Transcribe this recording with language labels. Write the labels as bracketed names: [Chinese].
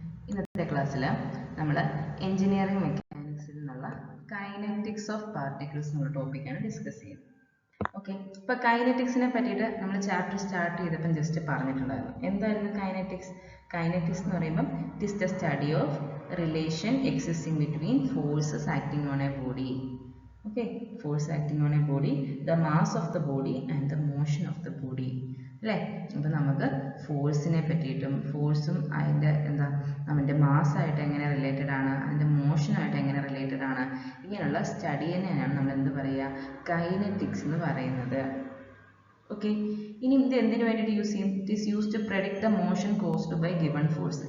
[Malayalam] ഇന്നത്തെ ക്ലാസ്സിൽ നമ്മൾ എഞ്ചിനീയറിംഗ് മെക്കാനിക്സിൽ നിന്നുള്ള കൈനറ്റിക്സ് ഓഫ് പാർട്ടിക്കിൾസ് എന്നുള്ള ടോപ്പിക്കാണ് ഡിസ്കസ് ചെയ്യുന്നത്. ഓക്കെ, ഇപ്പോൾ കൈനറ്റിക്സിനെ പറ്റിയിട്ട് നമ്മൾ ചാപ്റ്റർ സ്റ്റാർട്ട് ചെയ്തപ്പം ജസ്റ്റ് പറഞ്ഞിട്ടുണ്ടായിരുന്നു. എന്തായിരുന്നു കൈനറ്റിക്സ്? കൈനറ്റിക്സ് എന്ന് പറയുമ്പം [English] It is the study of relation existing between forces acting on a body. Okay, force acting on a body, the mass of the body and the motion of the body. [Malayalam] അല്ലേ? അപ്പോൾ നമുക്ക് ഫോഴ്സിനെ പറ്റിയിട്ടും ഫോഴ്സും അതിൻ്റെ നമ്മുടെ മാസ്സായിട്ട് എങ്ങനെ റിലേറ്റഡ് ആണ്, അതിൻ്റെ മോഷനായിട്ട് എങ്ങനെ റിലേറ്റഡ് ആണ്, ഇങ്ങനെയുള്ള സ്റ്റഡിയെന്നെയാണ് നമ്മൾ എന്ത് പറയുക, കൈനറ്റിക്സ് എന്ന് പറയുന്നത്. [English] okay, [Malayalam] ഇനി ഇത് എന്തിനു വേണ്ടിയിട്ട് യൂസ് ചെയ്യും? [English] It is use to predict the motion caused by given force.